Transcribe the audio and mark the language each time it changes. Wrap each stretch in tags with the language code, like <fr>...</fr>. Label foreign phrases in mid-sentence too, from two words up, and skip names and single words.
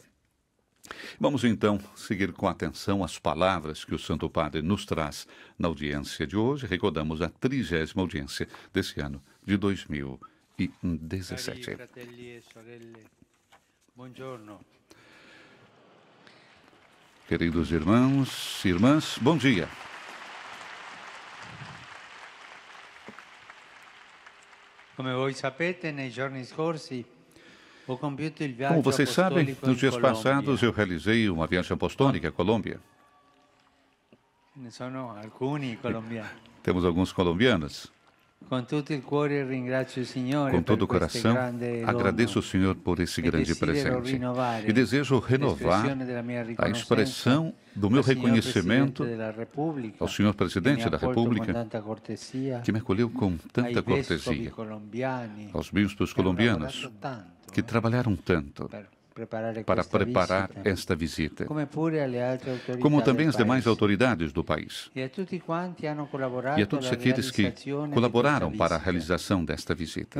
<pt>Vamos então seguir com atenção as palavras que o Santo Padre nos traz na audiência de hoje. Recordamos a 30ª audiência desse ano de 2017.</pt> <it>Buongiorno.</it> <pt>Queridos irmãos e irmãs, bom dia.</pt> <it>Come voi sapete, nei giorni scorsi ho compiuto il</it> <pt>Como</pt> <it>viaggio</it> <pt>vocês sabem,</pt> <it>apostolico</it> <pt>nos</pt> <it>in</it> <pt>dias passados</pt> <it>Colombia.</it> <pt>eu realizei uma viagem apostólica à Colômbia.</pt> <it>Ne sono alcuni colombiani.</it> <pt>Temos alguns colombianos. Com todo o coração, agradeço ao Senhor por esse grande presente e desejo renovar a expressão do meu reconhecimento ao Senhor Presidente da República, que me acolheu com tanta cortesia, aos bispos colombianos, que trabalharam tanto para preparar esta visita, como também as demais autoridades do país, e a todos aqueles que colaboraram para a realização desta visita.</pt>